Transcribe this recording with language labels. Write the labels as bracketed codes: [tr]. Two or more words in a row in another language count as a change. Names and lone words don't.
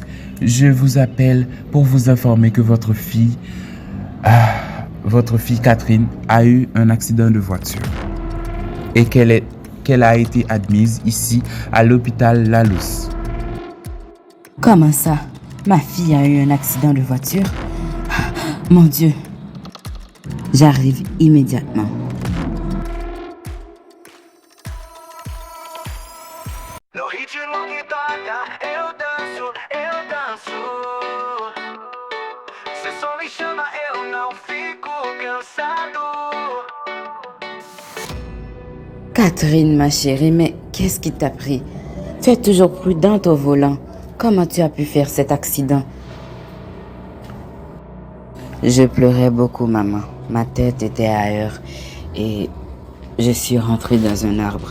[fr] Je vous appelle pour vous informer que votre fille Catherine a eu un accident de voiture et qu'elle a été admise ici à l'hôpital Lalous. Comment ça? Ma fille a eu un accident de voiture? Mon Dieu. J'arrive immédiatement. [pt] No ritmo que toca, eu danço. Cê só me chama, eu não fico cansado. [fr] Catherine, ma chérie, mais qu'est-ce qui t'a pris? Tu es toujours prudente au volant. Comment tu as pu faire cet accident? Je pleurais beaucoup, maman. Ma tête était ailleurs et je suis rentrée dans un arbre.